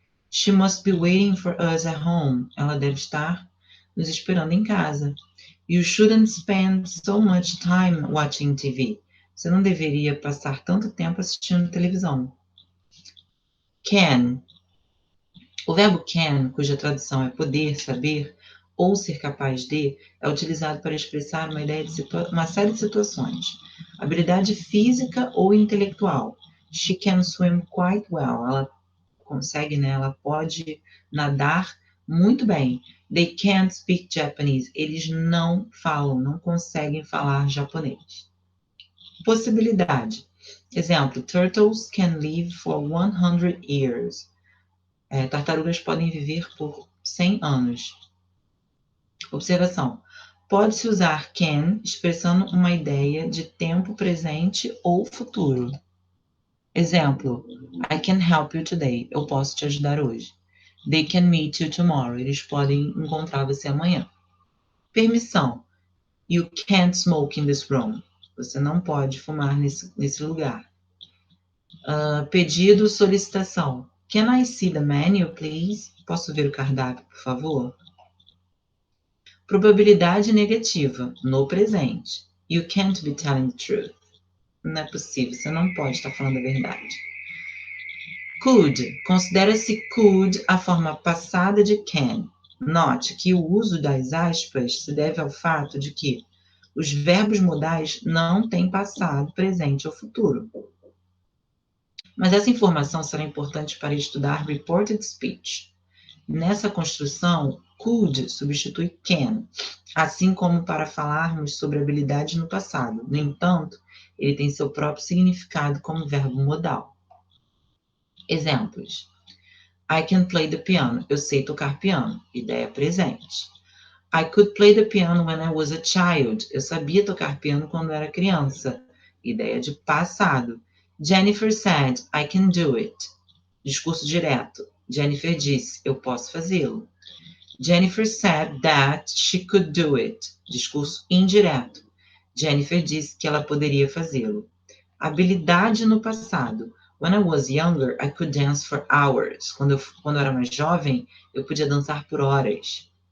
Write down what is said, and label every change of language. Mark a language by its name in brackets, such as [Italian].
[English] She must be waiting for us at home. [Portuguese] Ela deve estar nos esperando em casa. [English] You shouldn't spend so much time watching TV. [Portuguese] Você não deveria passar tanto tempo assistindo televisão. Can. O verbo can, cuja tradução é poder, saber ou ser capaz de, é utilizado para expressar uma ideia de uma série de situações. Habilidade física ou intelectual. [English] She can swim quite well. [Portuguese] Ela consegue, né? Ela pode nadar muito bem. [English] They can't speak Japanese. [Portuguese] Eles não falam, não conseguem falar japonês. Possibilidade. [English] Exemplo, turtles can live for 100 years. [Portuguese] Tartarugas podem viver por 100 anos. Observação. Pode-se usar can expressando uma ideia de tempo presente ou futuro. Exemplo, [English] I can help you today. [Portuguese] Eu posso te ajudar hoje. [English] They can meet you tomorrow. [Portuguese] Eles podem encontrar você amanhã. Permissão. [English] You can't smoke in this room. [Portuguese] Você não pode fumar nesse lugar. Pedido, solicitação. [English] Can I see the menu, please? [Portuguese] Posso ver o cardápio, por favor? Probabilidade negativa, no presente. [English] You can't be telling the truth. [Portuguese] Não é possível, você não pode estar falando a verdade. Could. Considera-se could a forma passada de can. Note que o uso das aspas se deve ao fato de que os verbos modais não têm passado, presente ou futuro. Mas essa informação será importante para estudar reported speech. Nessa construção, could substitui can, assim como para falarmos sobre habilidades no passado. No entanto, ele tem seu próprio significado como verbo modal. [English] Exemplos. I can play the piano. [Portuguese] Eu sei tocar piano. Ideia presente. [English] I could play the piano when I was a child. [Portuguese] Eu sabia tocar piano quando era criança. Ideia de passado. [English] Jennifer said, I can do it. [Portuguese] Discurso direto. Jennifer disse, eu posso fazê-lo. [English] Jennifer said that she could do it. [Portuguese] Discurso indireto. Jennifer disse que ela poderia fazê-lo. Habilidade no passado. [English] When I was younger, I could dance for hours. [Portuguese] Quando eu era mais jovem, eu podia dançar por horas.